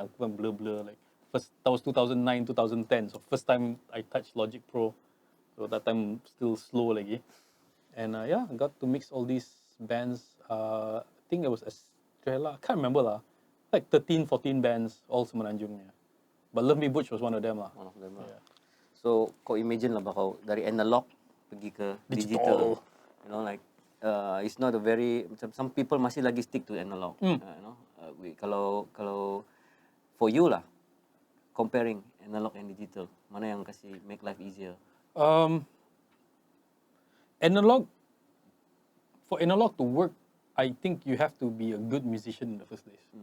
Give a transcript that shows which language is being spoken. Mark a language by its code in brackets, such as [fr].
[en] Aku kan blur like first, that was 2009, 2010. So first time I touched Logic Pro. So that time still slow lagi. And yeah, I got to mix all these bands. I think it was Estrella. I can't remember lah. Like 13, 14 bands, all Semenanjung. Yeah. But Love Me Butch was one of them lah. One of them. Yeah. [ms] So kau imagine lah kau dari analog pergi ke digital. [en] You know, like it's not a very, some people masih lagi stick to analog. You know, kalau for you lah, comparing analog and digital, mana yang kasih make life easier? Analog, for analog to work, I think you have to be a good musician in the first place.